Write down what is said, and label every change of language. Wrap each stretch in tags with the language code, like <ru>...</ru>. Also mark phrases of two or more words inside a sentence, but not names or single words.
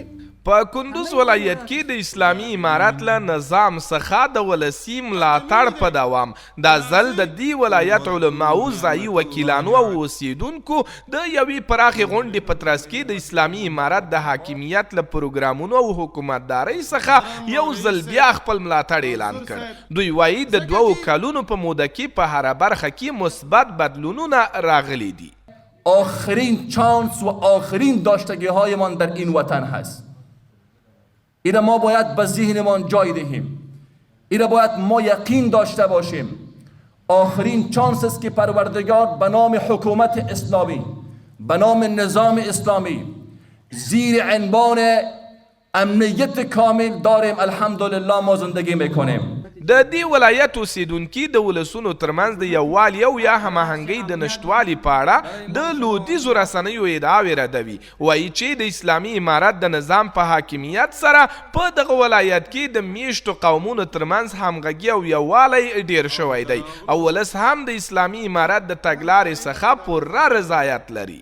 <ps>په کندوز ولایت کې د اسلامي امارت له نظام څخه د ولسي ملاتړ په دوام دا ځل د دې ولایت علماو ځایي وکیلانو او اوسیدونکو د یوې پراخې غونډې په ترڅ کې د اسلامي امارت د حاکمیت له پروګرامونو او حکومتدارۍ څخه یو ځل بیا خپل ملاتړ اعلان کړ. دوی وایي د 2 کلونو په موده کې په هره برخه کې مثبت بدلونونه راغلي دي.</ps> <fa>آخرین چانس و آخرین داشتگی هایمان در این وطن هست. اینا ما باید به ذهنمان جای دهیم. اینا باید ما یقین داشته باشیم آخرین چانس است که پروردگار به نام حکومت اسلامی، به نام نظام اسلامی زیر عنوان امنیت کامل داریم. الحمدلله ما زندگی میکنیم.</fa> <ps>د دې ولایت اوسیدونکي د ولسونو ترمنځ د یووالي او یا هماهنګۍ د نشتوالي په اړه د لویدیځو رسنیو ادعاوې ردوي. وایي چې د اسلامي امارت د نظام په حاکمیت سره په دغه ولایت کې د میشتو قومونو ترمنځ همغږي او یووالی ډیر شوی دی او ولس هم د اسلامي امارت د تګلارې څخه پوره رضایت لري.</ps>